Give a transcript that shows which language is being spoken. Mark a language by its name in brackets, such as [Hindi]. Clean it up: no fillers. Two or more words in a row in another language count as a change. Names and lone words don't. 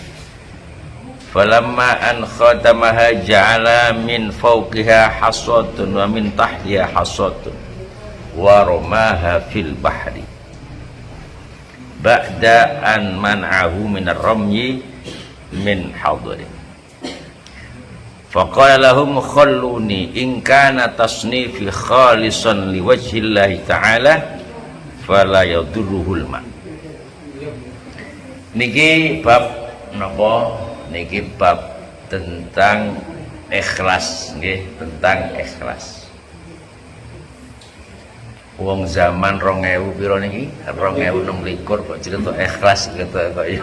[Arabic] فلما أن ختمها جعل من فوقها حصاة ومن تحتها حصاة ورماها في البحر بعد أن منعه من الرمي من حضر. فقال لهم خلوني إن كان تصنيفي خالصا لوجه الله تعالى فلا يضره الماء. [Javanese] Niki bab napa? Niki bab tentang ikhlas nggih, tentang ikhlas. Wong zaman 2000 piro niki 2026 kok cerita ikhlas gitu kok ya.